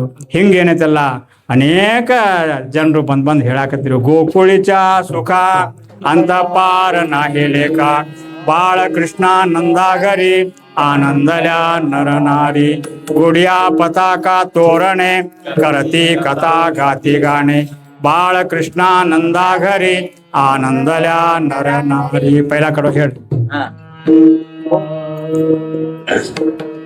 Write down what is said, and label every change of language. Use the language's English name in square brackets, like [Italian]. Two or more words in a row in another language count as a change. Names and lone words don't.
[Kannada] ಹಿಂಗೇನೈತಲ್ಲ ಅನೇಕ ಜನರು ಬಂದು ಹೇಳಾಕತ್ತಿರು. [Marathi] गोकुळीच सुख अंत पार ना हेळेक, बाळ कृष्ण नंदागरी आनंदल्या नरनारी, गुढिया पताका तोरणे करती कथा गाती गाणे, बाळ कृष्णा नंदा घरी आनंदल्या नर नारी. पहिला कडो खेळ.